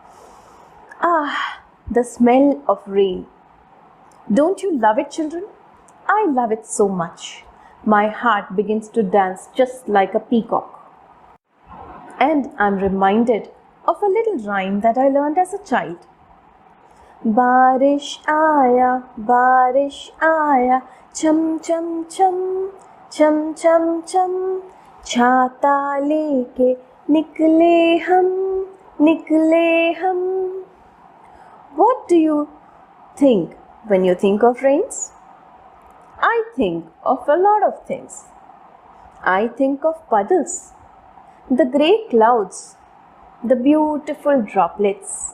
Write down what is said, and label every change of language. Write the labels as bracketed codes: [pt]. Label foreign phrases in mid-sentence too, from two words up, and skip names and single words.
[en] The smell of rain. Don't you love it, children? I love it so much. My heart begins to dance just like a peacock. And I'm reminded of a little rhyme that I learned as a child. [hi] बारिश आया चम चम चम चम चम चम छाता लेके निकले हम. [en] What do you think when you think of rains? I think of a lot of things. I think of puddles, the grey clouds, the beautiful droplets.